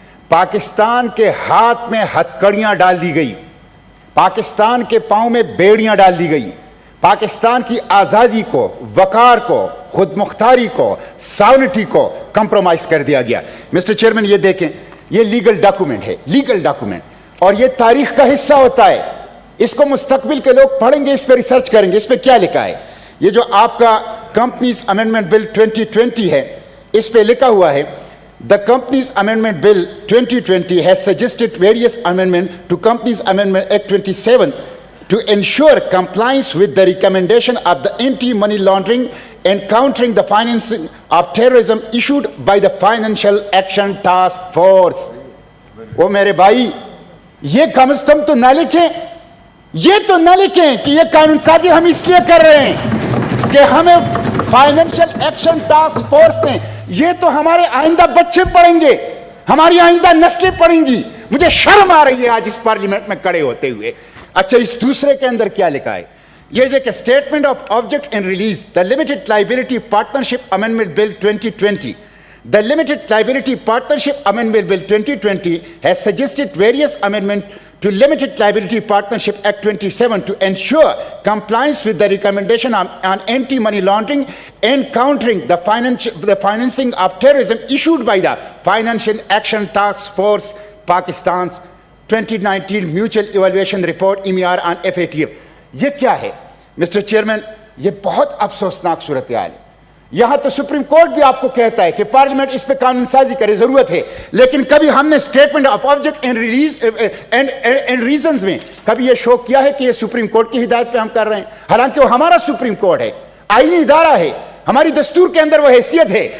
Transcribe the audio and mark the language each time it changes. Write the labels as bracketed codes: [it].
[ur] پاکستان کے ہاتھ میں ہتھکڑیاں ڈال دی گئی، پاکستان کے پاؤں میں بیڑیاں ڈال دی گئی، پاکستان کی آزادی کو، وقار کو، خود مختاری کو، ساونٹی کو کمپرومائز کر دیا گیا. مسٹر چیئرمین یہ دیکھیں، یہ لیگل ڈاکومنٹ ہے، لیگل ڈاکومنٹ، اور یہ تاریخ کا حصہ ہوتا ہے. اس کو مستقبل کے لوگ پڑھیں گے، اس پہ ریسرچ کریں گے. اس پہ کیا لکھا ہے؟ یہ جو آپ کا کمپنیز امینڈمنٹ بل 2020 ہے، اس پہ لکھا ہوا ہے [en] The Companies Amendment Bill 2020 has suggested various amendments to Companies Amendment Act 27 to ensure compliance with the recommendation of the Anti-Money Laundering and Countering the Financing of Terrorism issued by the Financial Action Task Force. [ur] وہ میرے بھائی یہ کم از کم تو نہ لکھیں، یہ تو نہ لکھیں کہ یہ قانون سازی ہم اس لیے کر رہے ہیں کہ ہمیں فائنینشل ایکشن ٹاسک فورس نے، یہ تو ہمارے آئندہ بچے پڑھیں گے، ہماری آئندہ نسلیں پڑھیں گی. مجھے شرم آ رہی ہے آج اس پارلیمنٹ میں کھڑے ہوتے ہوئے. اچھا اس دوسرے کے اندر کیا لکھا ہے؟ یہ جو کہ statement of object and release the limited liability partnership amendment bill 2020. [en] The Limited Liability Partnership Amendment Bill 2020 has suggested various amendments to Limited Liability Partnership Act 27 to ensure compliance with the recommendation on anti-money laundering and countering the financing of terrorism issued by the Financial Action Task Force, Pakistan's 2019 Mutual Evaluation Report MER on FATF. [ur] یہ کیا ہے mister chairman? یہ بہت افسوسناک صورتحال ہے. یہاں تو سپریم کورٹ بھی آپ کو کہتا ہے کہ پارلیمنٹ اس پہ قانون سازی کرے، ضرورت ہے، لیکن کبھی ہم نے statement of object and release and reasons میں کبھی یہ شو کیا ہے کہ یہ سپریم کورٹ کی ہدایت پہ ہم کر رہے ہیں، حالانکہ وہ ہمارا سپریم کورٹ ہے، آئینی ادارہ ہے، ہماری دستور کے اندر وہ حیثیت ہے.